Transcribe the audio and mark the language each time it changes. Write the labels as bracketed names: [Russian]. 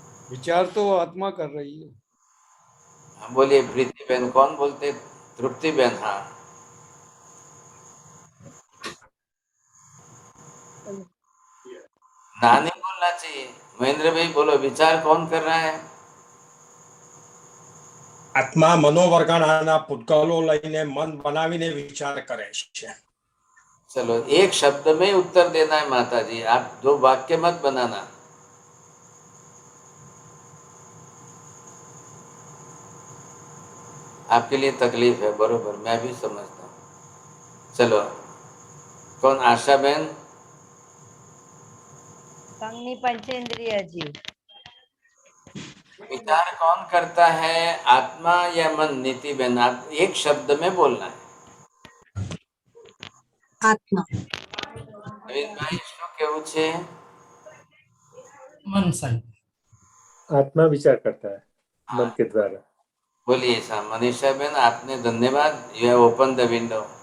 [Hindi] विचार तो आत्मा कर रही है। बोलिए प्रीति बहन, कौन बोलते? तृप्ति बहन, हाँ। नानी बोलना चाहिए। महेंद्र भाई बोलो, विचार कौन कर रहा है? [Gujarati] આત્મા મનોવર્ગણાના પૂતગલો લઈને મન બનાવીને વિચાર કરે છે। [Hindi] चलो एक शब्द में उत्तर देना है माता जी, आप 2 वाक्य मत बनाना। आपके लिए तकलीफ है, बरोबर, मैं भी समझता हूँ। चलो कौन? आशा बहन। संगनी पंचेंद्रिय जीव। विचार कौन करता है, आत्मा या मन? नीति बहन, आप एक शब्द में बोलना है। आत्मा। [Gujarati] नवीन भाई શું કેવું છે? [Hindi] मन साहिब। आत्मा विचार करता है मन के द्वारा। बोलिए साहब। मनीषा बहन, आपने धन्यवाद, [English] You have open the window.